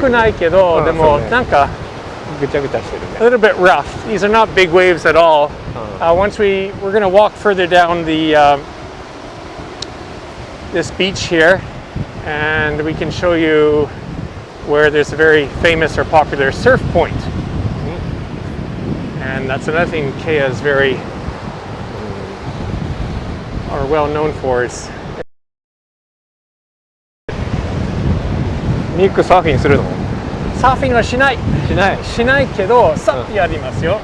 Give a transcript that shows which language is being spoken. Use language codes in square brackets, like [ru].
[ja] 高くないけど、でもなんかぐちゃぐちゃしてるね。 [en] a little bit rough. These are not big waves at all. Once we're going to walk further down the this beach here, and we can show you where there's a very famous or popular surf point. And that's another thing Kea is very or well known for is [ja] ミックサーフィンするの？サーフィンはしない。しないけど、サップやりますよ。